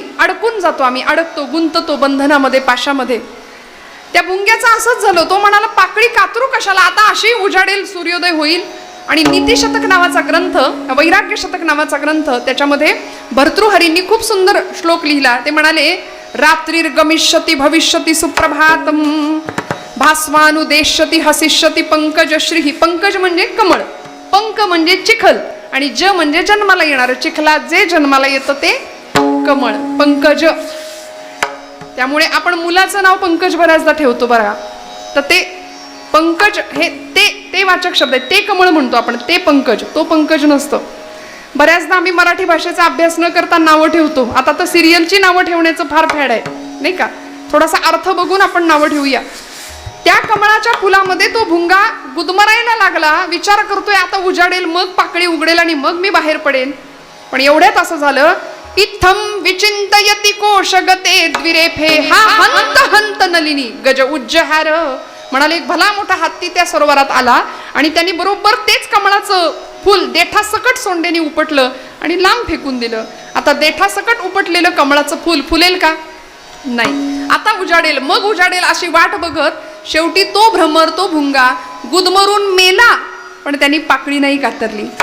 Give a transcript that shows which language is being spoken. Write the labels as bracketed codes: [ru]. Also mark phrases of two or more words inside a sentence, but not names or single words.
[mr] अडकून जातो आम्ही, अडकतो, गुंततो बंधनामध्ये, पाशामध्ये. त्या भुंग्याचं असंच झालं. तो म्हणाला पाकळी कातरू कशाला, आता अशी उजाडेल, सूर्योदय होईल. आणि नीतिशतक नावाचा ग्रंथ, वैराग्य शतक नावाचा ग्रंथ, त्याच्यामध्ये भर्तृहरींनी खूप सुंदर श्लोक लिहिला. ते म्हणाले [sa] रात्रीर्गमिष्यति भविष्यति सुप्रभातम भास्वानुदेश्यति हसिष्यति पंकज श्री. [mr] पंकज म्हणजे कमळ, पंक म्हणजे चिखल, आणि ज म्हणजे जन्माला येणार. चिखलात जे जन्माला येतं ते कमळ, पंकज. त्यामुळे आपण मुलाचं नाव पंकज बऱ्याचदा ठेवतो बघा. तर ते पंकज हे ते वाचक शब्द आहे. ते कमळ म्हणतो आपण, ते पंकज, तो पंकज नसतं. बऱ्याचदा आम्ही मराठी भाषेचा अभ्यास न करता नावं ठेवतो. आता तर सिरियलची नावं ठेवण्याचं फार फॅड आहे नाही का. थोडासा अर्थ बघून आपण नावं ठेवूया. त्या कमळाच्या फुलामध्ये तो भुंगा गुदमरायला लागला. विचार करतोय आता उजाडेल, मग पाकळी उघडेल आणि मग मी बाहेर पडेन. पण एवढ्यात असं झालं, [sa] इत्थम विचिंतयति कोशगते द्विरेफे हा हंत हंत नलिनी गज उज्जहार. [mr] म्हणाले एक भला मोठा हत्ती त्या सरोवरात आला आणि त्यांनी बरोबर तेच कमळाचं फुल देठासकट सोंडेने उपटलं आणि लांब फेकून दिलं. आता देठासकट उपटलेलं कमळाचं फुल फुलेल का? नाही. आता उजाडेल, मग उजाडेल अशी वाट बघत शेवटी तो भ्रमर तो भुंगा गुदमरून मेला, पण त्यांनी पाकळी नाही कातरली.